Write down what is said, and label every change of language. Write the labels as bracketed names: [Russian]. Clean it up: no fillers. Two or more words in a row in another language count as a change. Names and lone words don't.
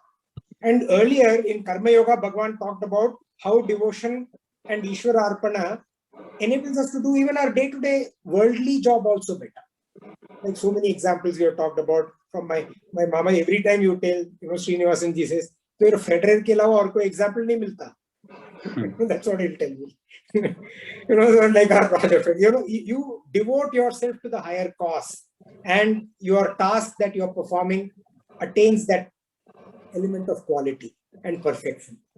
[English] And earlier in Karma Yoga, Bhagavan talked about how devotion and Ishvara Arpana enables us to do even our day-to-day worldly job also better. Like so many examples we have talked about from my mama. Every time you tell, Srinivasan ji says, [Hindi] "तो Federer के अलावा और कोई example नहीं मिलता." [English] That's what he'll tell me. Like our project. You devote yourself to the higher cause, and your task that you are performing attains that element of quality and perfection.